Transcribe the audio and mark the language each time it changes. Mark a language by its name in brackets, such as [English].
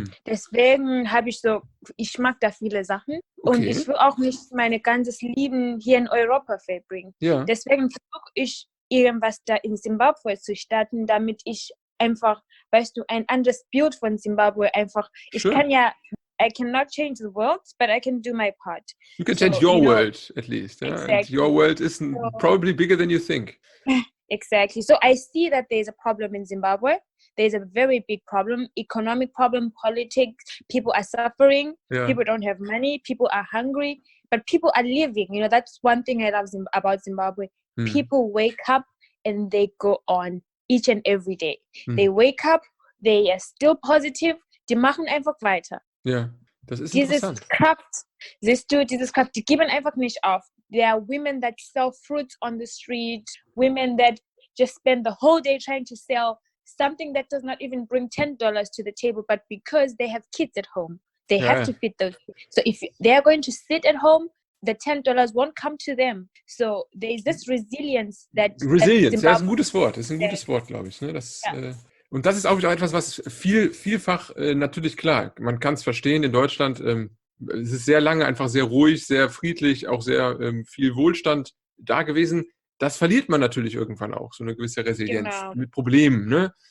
[German] Deswegen ich mag da viele Sachen. Und ich will auch nicht mein ganzes Leben hier in Europa verbringen. Ja. Deswegen versuche ich, irgendwas da in Simbabwe zu starten, damit ich einfach, weißt du, ein anderes Bild von Simbabwe einfach, [English] I cannot change the world, but I can do my part. You can change your world, at least. Exactly. And your world is probably bigger than you think. Exactly. So I see that there's a problem in Zimbabwe. There's a very big problem, economic problem, politics. People are suffering. Yeah. People don't have money. People are hungry. But people are living. You know, that's one thing I love about Zimbabwe. People wake up and they go on each and every day. They wake up, they are still positive. [German] Die machen einfach weiter. Ja, das ist interessant. Dieses Kraft, die geben einfach nicht auf. [English] There are women that sell fruits on the street, women that just spend the whole day trying to sell something that does not even bring $10 to the table, but because they have kids at home, they have to feed those kids. So if they are going to sit at home, the $10 won't come to them. So there is this resilience that [German] Resilience, ja, das ist ein gutes Wort. Das ist ein gutes Wort, glaube ich. Ne? Und das ist auch etwas, was vielfach natürlich klar, man kann es verstehen, in Deutschland es ist sehr lange einfach sehr ruhig, sehr friedlich, auch sehr viel Wohlstand da gewesen. Das verliert man natürlich irgendwann auch, so eine gewisse Resilienz mit Problemen. Ne?